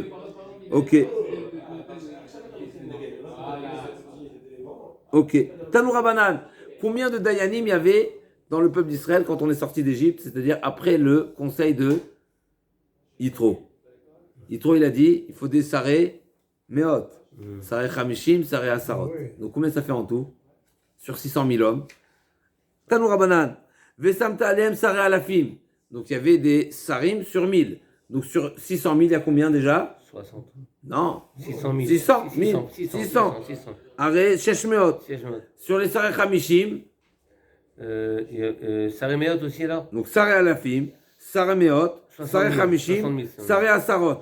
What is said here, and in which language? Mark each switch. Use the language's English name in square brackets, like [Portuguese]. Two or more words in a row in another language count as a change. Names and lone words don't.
[French] Ok. Ok. [Aramaic] Tanoura Banan. [French] Combien de Dayanim il y avait dans le peuple d'Israël quand on est sorti d'Égypte, c'est-à-dire après le conseil de Yitro? Yitro, il a dit il faut des [Hebrew] saré meot. Saré chamishim, saré asarot. [French] Donc combien ça fait en tout? Sur 600 000 hommes. [Aramaic] Tanoura Banan. [Hebrew] Vesamta alem saré alafim. [French] Donc il y avait des sarim sur 1000. Donc sur 600 000, il y a combien déjà? 60. Non. 600 000. 600 000. 600. Arrête, Sheshmeot. Sur les [Hebrew] Saré Chamishim. Saré Meot [French] aussi là? [Hebrew] Donc Saré Alafim, Saré Meot, Saré Chamishim, Saré Asarot.